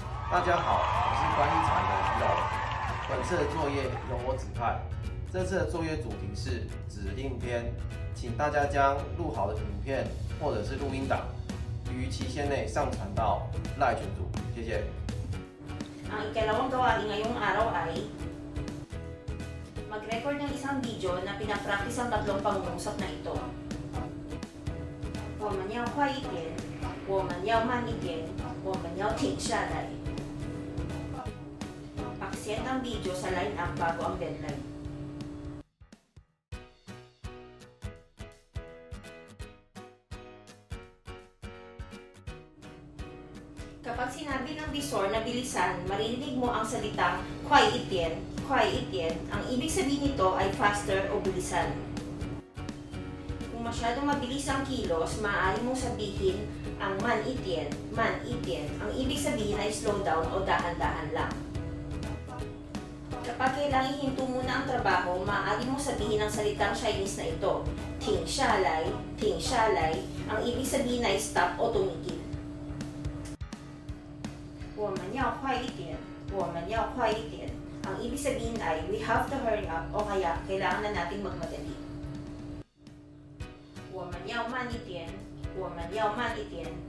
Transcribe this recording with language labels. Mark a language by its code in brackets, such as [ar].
[zh] 大家好，我是管理场的李老师。本次的作业由我指派。这次的作业主题是指令篇，请大家将录好的影片或者是录音档于期限内上传到赖群组。谢谢。 [tl] Ang ikalawang gawain ngayong araw ay mag-record ng isang video na pinapractice ang tatlong pangungusap na ito. [zh] 我们要快一点，我们要慢一点，我们要停下来. [tl] Paksend ang video sa line-up bago ang deadline. Kapag sinabi ng bisor na bilisan, maririnig mo ang salitang [zh] kwai itian, kwai itian. [tl] Ang ibig sabihin nito ay faster o bilisan. Kung masyadong mabilis ang kilos, maaari mong sabihin ang [zh] man itian, man itian. [tl] Ang ibig sabihin ay [en] slow down [tl] o dahan-dahan lang. Kapag kailangan ihinto muna ang trabaho, maaari mong sabihin ang salitang Chinese na ito, [zh] ting shalay, ting shalay. [tl] Ang ibig sabihin ay stop o tumigil. [zh] 我们要快一点，我们要快一点. [tl] Ang ibig sabihin ay, [en] we have to hurry up [tl] o kaya kailangan na natin magmadali. [zh] 我们要慢一点，我们要慢一点.